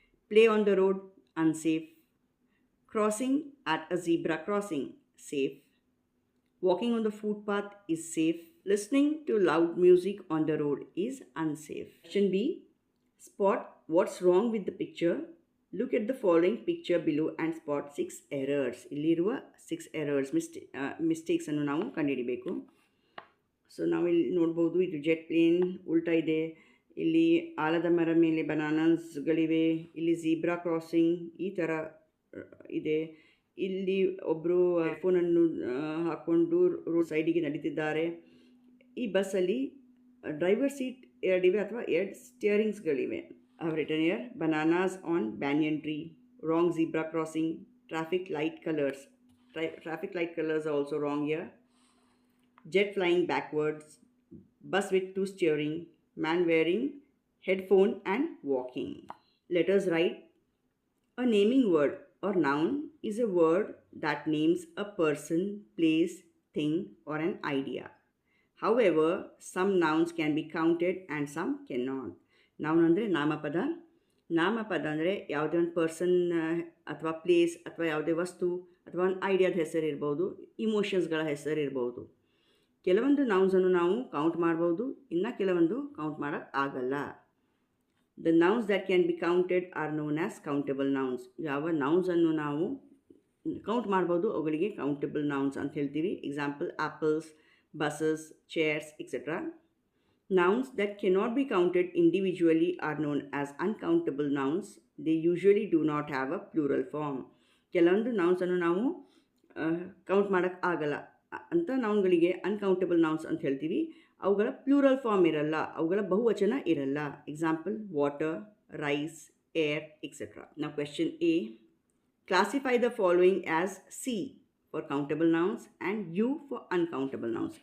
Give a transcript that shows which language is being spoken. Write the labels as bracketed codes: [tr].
[en] Play on the road, unsafe. Crossing at a zebra crossing, safe. Walking on the footpath is safe. Listening to loud music on the road is unsafe. Question B. Spot what's wrong with the picture. Look at the following picture below and spot 6 errors. [kn] ಇಲ್ಲಿರುವ 6 errors, mistakes ಅನ್ನು ನಾವು ಕಂಡುಹಿಡಿಯಬೇಕು. So ನಾವಿಲ್ಲಿ ನೋಡ್ಬೋದು, ಇದು jet plane ಉಲ್ಟಾ ಇದೆ, ಇಲ್ಲಿ ಆಲದ ಮರ ಮೇಲೆ ಬನಾನಾಸ್ಗಳಿವೆ, ಇಲ್ಲಿ ಝೀಬ್ರಾ ಕ್ರಾಸಿಂಗ್ ಈ ಥರ ಇದೆ, ಇಲ್ಲಿ ಒಬ್ಬರು ಫೋನನ್ನು ಹಾಕ್ಕೊಂಡು ರೋಡ್ ಸೈಡಿಗೆ ನಡೀತಿದ್ದಾರೆ. ಈ ಬಸ್ಸಲ್ಲಿ ಡ್ರೈವರ್ ಸೀಟ್ ಎರಡಿವೆ ಅಥವಾ 2 ಸ್ಟಿಯರಿಂಗ್ಸ್ಗಳಿವೆ. [en] I've written here bananas on banyan tree, wrong zebra crossing, traffic light colors. Traffic light colors are also wrong here. Jet flying backwards, bus with 2 steering, man wearing headphone and walking. Let us write. A naming word or noun is a word that names a person, place, thing or an idea. However, some nouns can be counted and some cannot. [kn] Noun ಅಂದರೆ ನಾಮಪದ. ನಾಮಪದ ಅಂದರೆ ಯಾವುದೇ ಒಂದು person ಅಥವಾ place ಅಥವಾ ಯಾವುದೇ ವಸ್ತು ಅಥವಾ ಒಂದು ಐಡಿಯಾದ ಹೆಸರು ಇರ್ಬೋದು, ಇಮೋಷನ್ಸ್ಗಳ ಹೆಸರು ಇರ್ಬೋದು. ಕೆಲವೊಂದು ನೌನ್ಸನ್ನು ನಾವು ಕೌಂಟ್ ಮಾಡ್ಬೋದು, ಇನ್ನು ಕೆಲವೊಂದು ಕೌಂಟ್ ಮಾಡೋಕ್ಕೆ ಆಗಲ್ಲ. [en] The nouns that can be counted are known as countable nouns. [kn] ಯಾವ ನೌನ್ಸನ್ನು ನಾವು ಕೌಂಟ್ ಮಾಡ್ಬೋದು ಅವುಗಳಿಗೆ ಕೌಂಟೇಬಲ್ ನೌನ್ಸ್ ಅಂತ ಹೇಳ್ತೀವಿ. [en] Example apples, buses, chairs etcetera. Nouns that cannot be counted individually are known as uncountable nouns. They usually do not have a plural form. [kn] ಕೆಲವೊಂದು ನೌನ್ಸನ್ನು ನಾವು count ಮಾಡೋಕ್ಕೆ ಆಗಲ್ಲ ಅಂತ ನೌನ್ಗಳಿಗೆ ಅನ್ಕೌಂಟಬಲ್ ನೌನ್ಸ್ ಅಂತ ಹೇಳ್ತೀವಿ. ಅವುಗಳ ಪ್ಲೂರಲ್ ಫಾರ್ಮ್ ಇರಲ್ಲ, ಅವುಗಳ ಬಹುವಚನ ಇರಲ್ಲ. Example water, rice, air etcetera. ನಾವು question A. [en] Classify the following as C for countable nouns and U for uncountable nouns.